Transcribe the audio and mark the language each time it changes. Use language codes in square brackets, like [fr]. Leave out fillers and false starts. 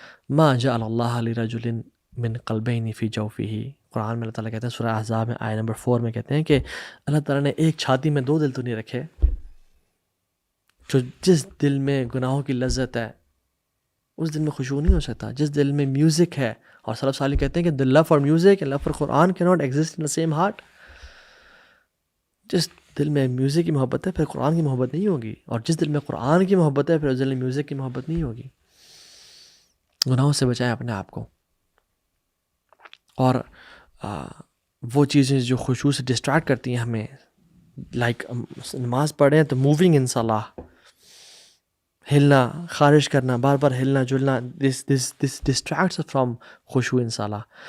[ar] ما جعل اللہ لرجل من قلبین فی جوفہ. [ur] قرآن میں اللہ تعالیٰ کہتے ہیں سورہ احزاب میں آیت نمبر 4 میں کہتے ہیں کہ اللہ تعالیٰ نے ایک چھاتی میں دو دل تو نہیں رکھے. جو جس دل میں گناہوں کی لذت ہے اس دل میں خشوع نہیں ہو سکتا. جس دل میں میوزک ہے، اور سلف صالح کہتے ہیں کہ [en] the love for music and love for Quran cannot exist in the same heart. [ur] جس دل میں میوزک کی محبت ہے پھر قرآن کی محبت نہیں ہوگی، اور جس دل میں قرآن کی محبت ہے پھر اس دل میں میوزک کی محبت نہیں ہوگی. گناہوں سے بچائیں اپنے آپ کو. اور وہ چیزیں جو خشوع سے ڈسٹریکٹ کرتی ہیں ہمیں، لائک نماز پڑھیں تو موونگ ان صلاح، ہلنا، خارش کرنا، بار بار ہلنا جلنا، [en] دس districts from خشوع ان صلاح.